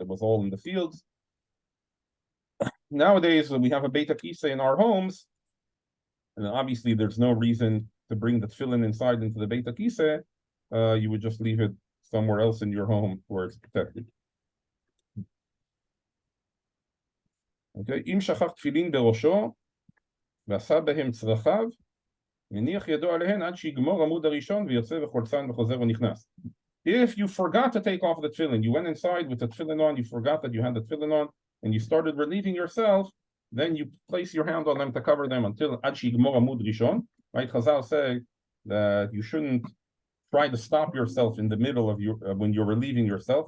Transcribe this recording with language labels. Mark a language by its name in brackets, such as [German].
[English] It was all in the fields. Nowadays, we have a beit hakisa in our homes, and obviously there's no reason to bring the tefillin inside into the beit hakisa. You would just leave it somewhere else in your home where it's protected. [Hebrew] Okay, אם שכח תפילין בראשו ועשה בהם צרכיו, מניח ידו עליהן עד שיגמור עמוד הראשון ויוצא וחולצן וחוזר ונכנס. [English] If you forgot to take off the tefillin, you went inside with the tefillin on, you forgot that you had the tefillin on, and you started relieving yourself, then you place your hand on them to cover them until [Hebrew] עד שיגמור עמוד ראשון. [English] Right, Chazal say that you shouldn't try to stop yourself in the middle of your when you're relieving yourself.